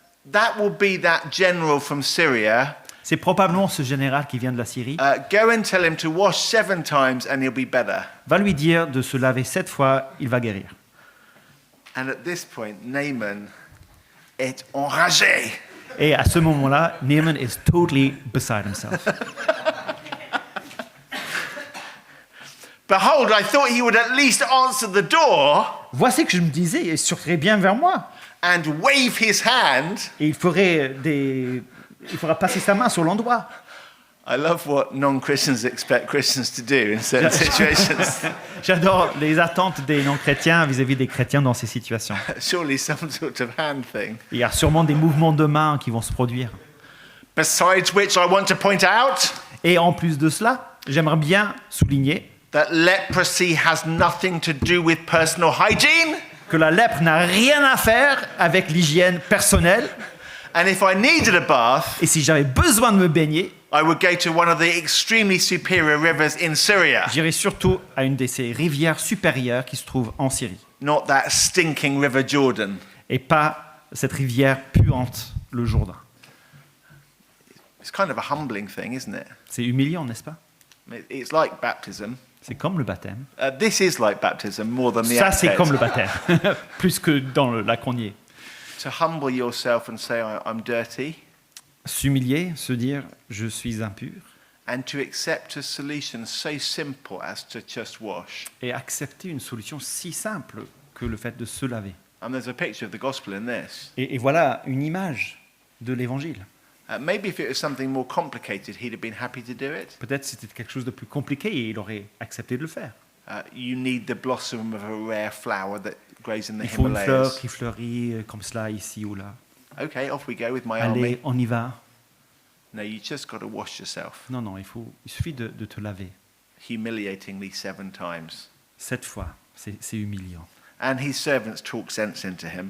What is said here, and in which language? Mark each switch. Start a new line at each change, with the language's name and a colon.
English: that will be that general from Syria.
French: C'est probablement ce général qui vient de la Syrie.
English: Go and tell him to wash 7 times and he'll be better.
French: Va lui dire de se laver 7 fois, il va guérir.
English: And at this point, Naaman
French: est enragé. Et à ce moment-là, Naaman
English: is totally beside himself. Behold, I thought he would at least answer the door
French: Voici que je me disais, il sortirait bien vers moi.
English: and wave his hand.
French: Et il fera passer sa main sur l'endroit.
English: I love what non-Christians expect Christians to do in certain situations.
French: J'adore les attentes des non-chrétiens vis-à-vis des chrétiens dans ces situations.
English: Surely some sort of hand thing.
French: Il y a sûrement des mouvements de main qui vont se produire.
English: Besides which, I want to point out
French: Et en plus de cela, j'aimerais bien souligner
English: that leprosy has nothing to do with personal hygiene.
French: que la lèpre n'a rien à faire avec l'hygiène personnelle.
English: And if I needed a bath,
French: Et si j'avais besoin de me baigner,
English: I would go to one of the extremely superior rivers in Syria,
French: j'irais surtout à une de ces rivières supérieures qui se trouve en Syrie.
English: not that stinking river Jordan.
French: Et pas cette rivière puante, le Jourdain.
English: It's kind of a humbling thing, isn't it?
French: C'est humiliant, n'est-ce pas?
English: It's like baptism.
French: C'est comme le baptême.
English: This is like baptism more than the
French: Ça,
English: act
French: c'est
English: head.
French: comme le baptême, plus que dans le lac Rognier.
English: To humble yourself and say, I'm dirty,
French: S'humilier, se dire « je suis impur »
English: and to accept a solution so simple as to just wash.
French: et accepter une solution si simple que le fait de se laver.
English: And there's a picture of the gospel in this.
French: Et voilà une image de l'évangile.
English: Maybe if it was something more complicated, he'd have been happy to do it.
French: Peut-être c'était quelque chose de plus compliqué et il aurait accepté de le faire.
English: You need the blossom of a rare flower that grows in the
French: Il faut une fleur
English: Himalayas.
French: qui fleurit comme cela, ici ou là.
English: Okay, off we go with my
French: Allez,
English: army.
French: on y va.
English: No, you just got to wash yourself.
French: Non, non, il suffit de te laver.
English: Humiliatingly 7 times.
French: 7 fois, c'est humiliant.
English: And his servants talk sense into him.